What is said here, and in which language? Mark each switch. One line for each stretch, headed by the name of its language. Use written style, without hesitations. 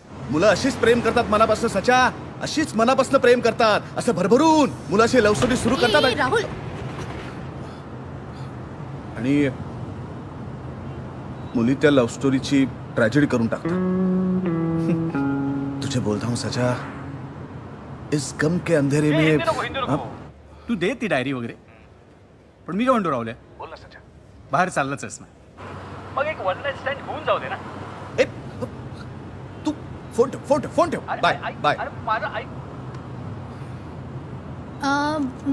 Marathi: मुलं अशीच प्रेम करतात मनापासून सचा, अशीच मनापासून प्रेम करतात. असं भरभरून मुलं अशी लव्ह स्टोरी सुरू करतात ए, राहुल, आणि मुली त्या लव्ह स्टोरीची ट्रॅजेडी करून टाकतात.
Hindi: तुझे बोलता हूं सचा, इस गम के अंधेरे में. हाँ?
Marathi: तू दे ती डायरी वगैरे, पण मी काय म्हणतो राहुल्या, बोल ना सचा. बाहेर चाललाच आहेस ना. मग एक वन नाईट स्टँड होऊन जाऊ दे ना. ए, तू फोन ठेव. Bye bye. अरे माझं ऐक. अं,